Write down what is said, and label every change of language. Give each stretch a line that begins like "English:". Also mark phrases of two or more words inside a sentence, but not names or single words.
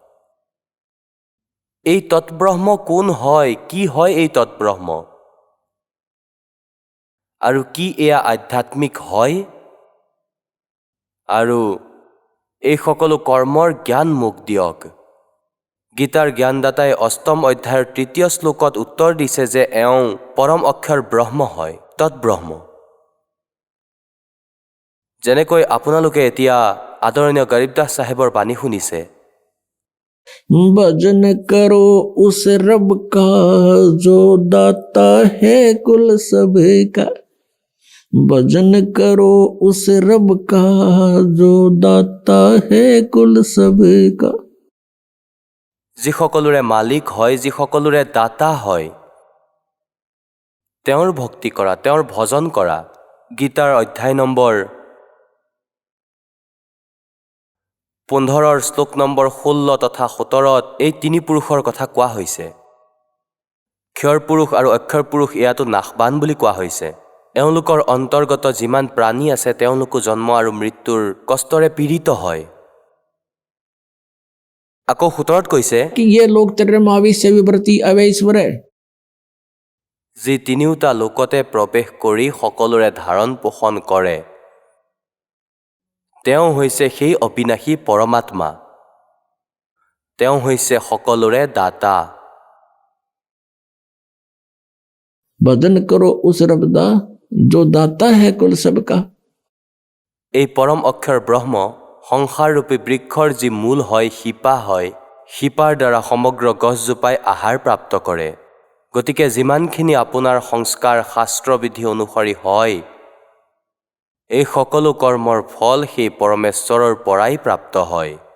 Assamese: এই তৎব্ৰহ্ম কোন হয়, কি হয় এই তৎব্ৰহ্ম, আৰু কি এয়া আধ্যাত্মিক হয়, আৰু এই সকলো কৰ্মৰ জ্ঞান মোক দিয়ক। গীতাৰ জ্ঞানদাতাই 8ম অধ্যায়ৰ 3য় শ্লোকত উত্তৰ দিছে যে এওঁ পৰম অক্ষৰ ব্ৰহ্ম হয়, তৎব্ৰহ্ম। যেনেকৈ আপোনালোকে এতিয়া আদৰণীয় গৰীবদাস চাহেবৰ বাণী শুনিছে,
Hindi: भजन करो उस रब का जो दाता है कुल सबका। भजन करो उस रब का जो दाता है कुल सबका।
Assamese: যি সকলোৰে মালিক হয়, যি সকলোৰে দাতা হয়, তেওঁৰ ভক্তি কৰা, তেওঁৰ ভজন কৰা। গীতাৰ অধ্যায় নম্বৰ 15 শ্লোক নম্বৰ 16 তথা 17 এই তিনি পুৰুষৰ কথা কোৱা হৈছে। ক্ষৰ পুৰুষ আৰু অক্ষৰ পুৰুষ এয়াতো নাশবান বুলি কোৱা হৈছে। এওঁলোকৰ অন্তৰ্গত যিমান প্ৰাণী আছে তেওঁলোকো জন্ম আৰু মৃত্যুৰ কষ্টৰে পীড়িত হয়। আকৌ 17 কৈছে,
Hindi: कि ये लोग त्रिमावी से विवृत्ति अवैश्वर है।
Assamese: যি তিনিওটা লোকতে প্ৰৱেশ কৰি সকলোৰে ধাৰণ পোষণ কৰে, তেওঁ হৈছে সেই অবিনাশী পৰমাত্মা। তেওঁ হৈছে সকলোৰে দাতা।
Hindi: भजन करो उस रब दा जो दाता है कुल सबका।
Assamese: এই পৰম অক্ষৰ ব্ৰহ্ম সংসাৰৰূপী বৃক্ষৰ যি মূল হয়, শিপা হয়, শিপাৰ দ্বাৰা সমগ্ৰ গছজোপাই আহাৰ প্ৰাপ্ত কৰে। গতিকে যিমানখিনি আপোনাৰ সংস্কাৰ শাস্ত্ৰবিধি অনুসৰি হয়, এই সকলো কৰ্মৰ ফল সেই পৰমেশ্বৰৰ পৰাই প্ৰাপ্ত হয়।